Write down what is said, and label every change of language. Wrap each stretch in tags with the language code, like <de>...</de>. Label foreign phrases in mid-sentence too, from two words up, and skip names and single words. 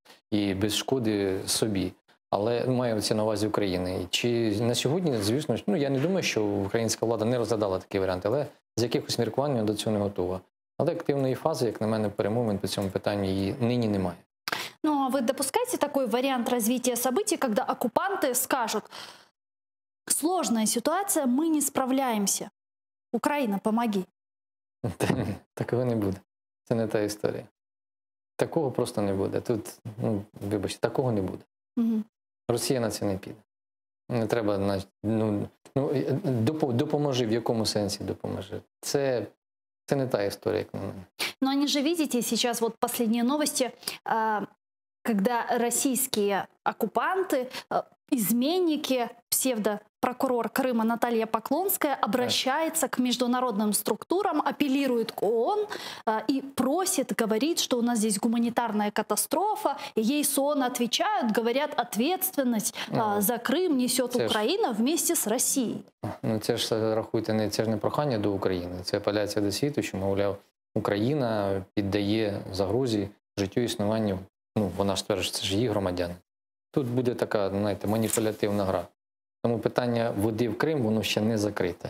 <uk>І без шкоди собі. Але маю це на увазі України. Чи на сьогодні, звісно, ну, я не думаю, що українська влада не розглядала такі варіанти, але з якихось міркувань до цього не готова. Але активної фази, як на мене, перемовин по цьому питанню її нині немає.</uk> <ru>Ну, а вы допускаете такой вариант развития событий, когда оккупанты скажут: сложная ситуация, мы не справляемся. Украина, помоги.</ru> <uk>Такого не буде. Це не та історія. Такого просто не буде. Тут, ну, вибачте, такого не буде. Угу. Росія на це не піде. Не треба, допоможи, в якому сенсі допоможи. Це не та історія, як на мене.</uk> <ru>Но они же, видите, сейчас вот последние новости, когда российские оккупанты, изменники, псевдопрокурор Крыма Наталья Поклонская обращается к международным структурам, апеллирует к ООН и просит, говорит, что у нас здесь гуманитарная катастрофа. И ей с ООН отвечают, говорят, ответственность за Крым несет Украина вместе с Россией.</ru> <uk>Ну, це ж, рахуйте, це ж не прохання до України, це апеляція до світу, що, мовляв, Україна піддає загрозі життю і існуванню. Ну, вона ж стверджує, це ж її громадяни. Тут буде така, знаєте, маніпулятивна гра. Тому питання води в Крим, воно ще не закрите.</uk>